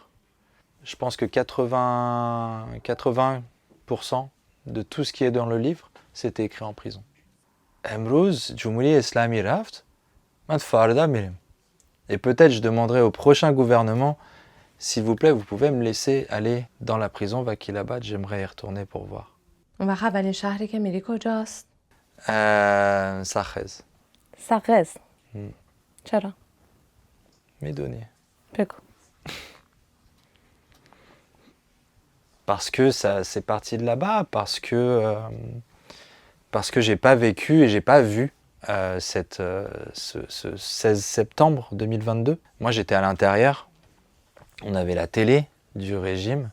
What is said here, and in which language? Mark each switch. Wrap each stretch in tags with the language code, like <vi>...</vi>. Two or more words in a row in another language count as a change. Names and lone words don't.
<fr>Je pense que 80% de tout ce qui est dans le livre, c'était écrit en prison.</fr> <fa>امروز، جمهوری اسلامی رفت، ما فردا میریم.</fa> <fr>Et peut-être je demanderai au prochain gouvernement, s'il vous plaît, vous pouvez me laisser aller dans la prison Vakilabad, j'aimerais y retourner pour voir.</fr> <fa>اون وقت اولین شهری که میری کجاست؟ Sakhez. سقز. چرا؟ Médonier. بگو.</fa> <fr>Parce que ça, c'est parti de là-bas, parce que j'ai pas vécu et j'ai pas vu ce 16 septembre 2022. Moi, j'étais à l'intérieur. On avait la télé du régime.</fr>